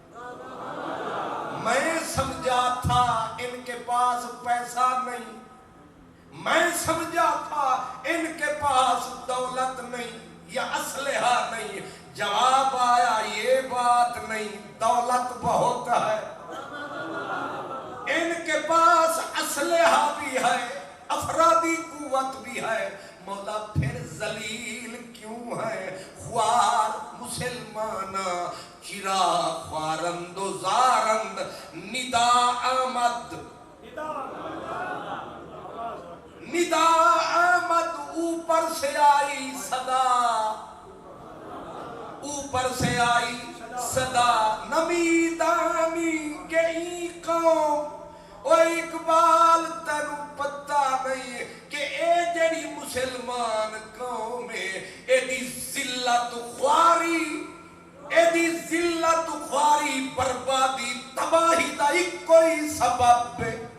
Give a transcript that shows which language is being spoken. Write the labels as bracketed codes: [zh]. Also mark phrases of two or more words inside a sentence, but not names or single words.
[ur] میں سمجھا تھا ان کے پاس پیسہ نہیں, میں سمجھا تھا ان کے پاس دولت نہیں یا اسلحہ نہیں. جواب آیا یہ بات نہیں, دولت بہت ہے, ان کے پاس اسلحہ بھی ہے, افرادی قوت بھی ہے. مولا پھر ذلیل کیوں ہے, [fa] خوار مسلمانا چراغ خوارند و زارند. ندا آمد, ندا آمد, [ur] اوپر سے آئی صدا, اوپر سے آئی صدا. [fa] نمیدانی گئی قوم, [pa] او اقبال تینوں پتہ نہیں کہ اے جڑی مسلمان قوم ہے, اے دی ذلت خواری, اے دی ذلت خواری بربادی تباہی دا کوئی سبب ہے.